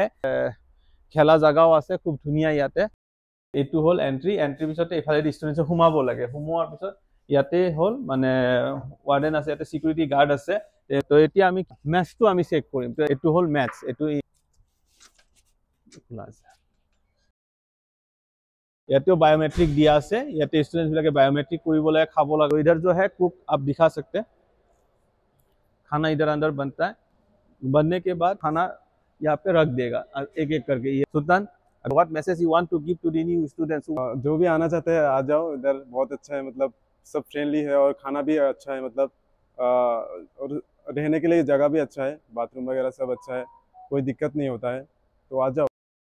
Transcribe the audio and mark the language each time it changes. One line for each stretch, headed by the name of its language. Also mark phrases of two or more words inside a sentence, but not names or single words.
Assamese: খেলা জাগাও আছে খুব ধুনীয়া ইয়াতে। এইটো হ'ল এন্ট্ৰি। এন্ট্ৰিৰ পিছতে এইফালেদি ষ্টুডেণ্টছে সোমাব লাগে। সোমোৱাৰ পিছত ইয়াতে হ'ল মানে ৱাৰ্ডেন আছে, ইয়াতে চিকিউৰিটি গাৰ্ড আছে। তো এতিয়া আমি মেথছটো আমি চেক কৰিম। তো এইটো হ'ল মেথছ। এইটো ইয়াতেও
Hindi: बायोमेट्रिक दिया
Assamese: আছে। ইয়াতে ষ্টুডেণ্টছবিলাকে बायोमेट्रिक কৰিব লাগে, খাব লাগে।
Hindi: इधर जो है कुक आप दिखा सकते हैं, खाना इधर अंदर बनता है। बनने के बाद खाना यहाँ पे रख देगा एक एक करके।
English: ये सुल्तान, what message you want to give to the new students?
Hindi: जो भी आना चाहते हैं आ जाओ, इधर बहुत अच्छा है, मतलब सब फ्रेंडली है और खाना भी अच्छा है, मतलब और रहने के लिए जगह भी अच्छा है, बाथरूम वगैरह सब अच्छा है, कोई दिक्कत नहीं होता है, तो आ जाओ।